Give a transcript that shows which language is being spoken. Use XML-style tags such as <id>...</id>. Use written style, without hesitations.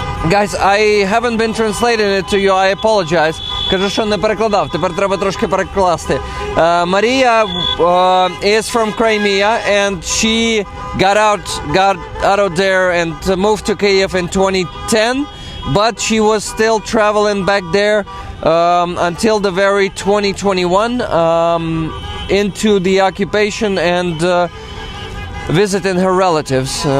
<en>Guys, I haven't been translating it to you, I apologize.</en> <uk>Кажу, що не перекладав, тепер треба трошки перекласти.</uk> <en>Maria is from Crimea and she got out of there and moved to Kyiv in 2010, but she was still traveling back there until the very 2021 into the occupation and visiting her relatives.</en>